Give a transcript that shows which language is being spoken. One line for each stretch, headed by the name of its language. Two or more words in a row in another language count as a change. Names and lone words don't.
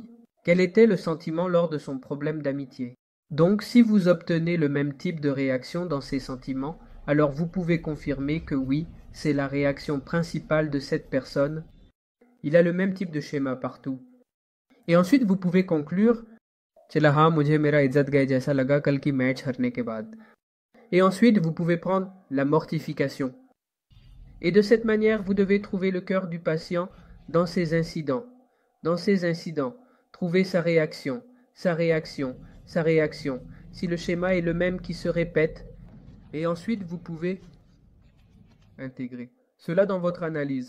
French: Quel était le sentiment lors de son problème d'amitié? Donc, si vous obtenez le même type de réaction dans ces sentiments, alors vous pouvez confirmer que oui, c'est la réaction principale de cette personne. Il a le même type de schéma partout. Et ensuite, vous pouvez conclure:
Hindi: चला हाँ मुझे मेरा इज्जत गए जैसा लगा कल की मैच हारने के बाद.
French: Et ensuite, vous pouvez prendre la mortification. Et de cette manière, vous devez trouver le cœur du patient dans ces incidents. Dans ces incidents, trouver sa réaction, sa réaction, sa réaction. Si le schéma est le même qui se répète, et ensuite vous pouvez intégrer cela dans votre analyse.